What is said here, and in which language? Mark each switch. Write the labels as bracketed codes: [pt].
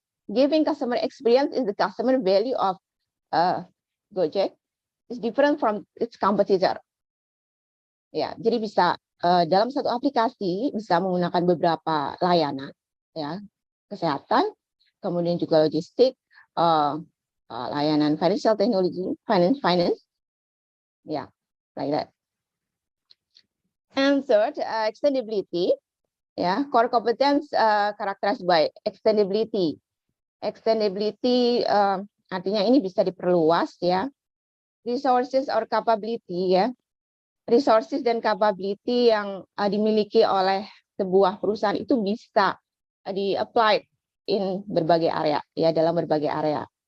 [en] Giving customer experience is the customer value of Gojek. Is different from its competitor. [id] Ya, jadi bisa dalam satu aplikasi bisa menggunakan beberapa layanan, ya, kesehatan, kemudian juga logistik, layanan financial technology, finance, ya, [en] like that. And third, extendability, ya, core competence characterized by extendability. [id] Extendability artinya ini bisa diperluas, ya. Resources or capability, ya. Resources dan capability yang dimiliki oleh sebuah perusahaan itu bisa di-apply in berbagai area, ya, dalam berbagai area.